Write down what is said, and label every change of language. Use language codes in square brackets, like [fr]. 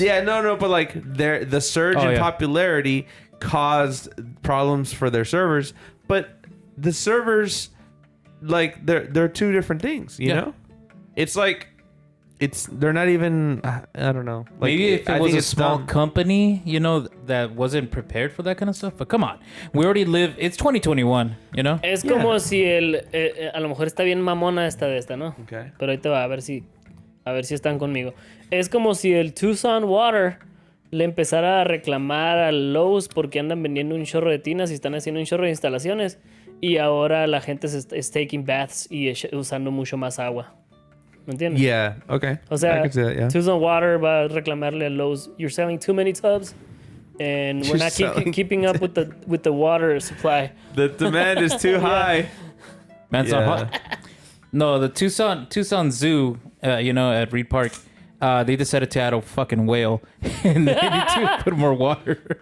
[en] Yeah, no, but like the surge in popularity caused problems for their servers, but the servers, like they're two different things, you know? It's like they're not even, I don't know. Like, Maybe if it was a small company, you know, that wasn't prepared for that kind of stuff. But come on, we already live. It's 2021, you know. [es] Es como si a lo mejor está bien mamona esta de esta, ¿no? [en] Okay. [es] Pero ahorita va a ver si están conmigo. Es como si el Tucson Water le empezara a reclamar al Lowe's porque andan vendiendo un chorro de tinas y están haciendo un chorro de instalaciones, y ahora la gente es [en] taking baths [es] y usando mucho más agua. ¿Me entiendes? [en] Yeah. Okay. [es] O sea, [en] I can see that, yeah. Tucson Water [es] va a reclamarle a [en] Lowe's, you're selling too many tubs and we're not keeping up with the water supply. The demand is too high. Man's not hot. No, the Tucson Zoo, you know, at Reed Park, they decided to add a fucking whale, and they need to put more water.